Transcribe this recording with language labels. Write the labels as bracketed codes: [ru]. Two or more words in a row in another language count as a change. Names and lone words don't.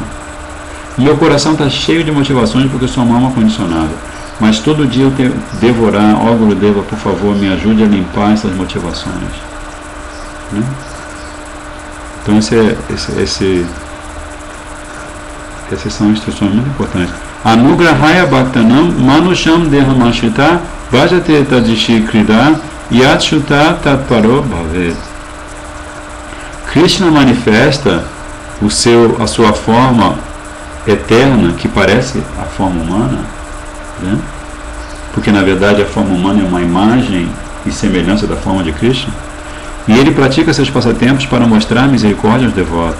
[pt] Meu coração está cheio de motivações porque eu sou uma alma condicionada, mas todo dia eu tenho que devorar. Ó Gurudeva, por favor, me ajude a limpar essas motivações, né? Então essas são instruções muito importantes. [sa] Anugrahaya Bhaktanam Manusham Dehamashita Bhajate Tadishi Krida Yatshuta Tatparo Bhavet. [pt] Krishna manifesta a sua forma eterna, que parece a forma humana, né? Porque na verdade a forma humana é uma imagem e semelhança da forma de Krishna, e ele pratica seus passatempos para mostrar misericórdia aos devotos.